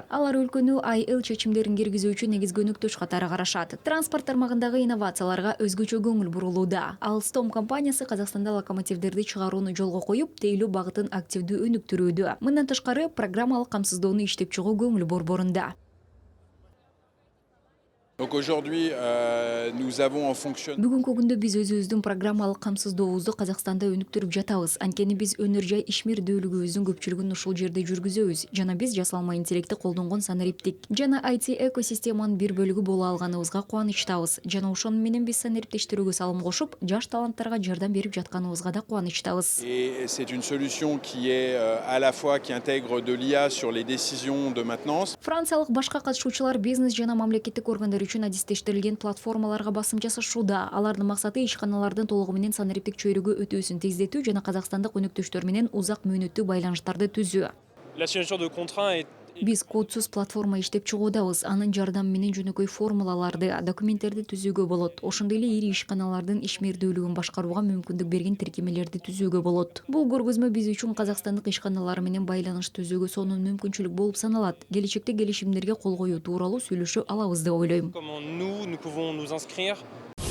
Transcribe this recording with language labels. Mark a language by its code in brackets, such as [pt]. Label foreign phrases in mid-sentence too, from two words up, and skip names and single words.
[ky] Алар өлкөнү IL чечимдерин киргизүүчү негизги өнүктөш катары карашат. Транспорт тармагындагы инновацияларга өзгөчө көңүл бурулууда. Alstom компаниясы Казакстанда локомотивдерди чыгарууну жолго коюп, тейлөө багытын активдүү өнүктүрүүдө. Мындан тышкары программалык камсыздоону иштеп чыгуу көңүл борборунда. [fr] Donc aujourd'hui, nous avons en fonction. [ky] Бүгүнкү күндө биз өзүбүздүн программалык камсыздообузду Казакстанда өнүктүрүп жатабыз. Анткени биз өнөр жай ишмердүүлүгүбүздүн көпчүлүгүн ушул жерде жүргүзөбүз. Жана биз жасалма интеллектти колдонгон санариптик жана IT экосистеманын бир бөлүгү боло алганыбызга кубанычтабыз. Жана ошону менен биз санариптештирүүгө салым кошуп, жаш таланттарга жардам берип жатканыбызга да кубанычтабыз. [fr] Et c'est une solution qui est à la fois qui intègre de l'IA sur les décisions de maintenance. [ky] Франциялык башка катышуучулар бизнес жана мамлекеттик органдар үчүн адистештирилген платформаларга басым жасашууда. Алардын максаты ишканалардын толугу менен санариптик чөйрөгө өтүүсүн тездетүү жана казакстандык өнүктөштөр менен узак мөөнөттүү байланыштарды түзүү. [fr] La signature de contrat est [ky] Биз кодсуз платформа иштеп чыгуудабыз. Анын жардамы менен жөнөкөй формулаларды, документтерди түзүүгө болот. Ошондой эле ири ишканалардын ишмердүүлүгүн башкарууга мүмкүндүк берген тиркемелерди түзүүгө болот. Бул көргөзмө биз үчүн казакстандык ишканалар менен байланыш түзүүгө сонун мүмкүнчүлүк болуп саналат. Келечекте келишимдерге кол коюу тууралуу сүйлөшө алабыз деп ойлойм. [fr] comment nous pouvons nous inscrire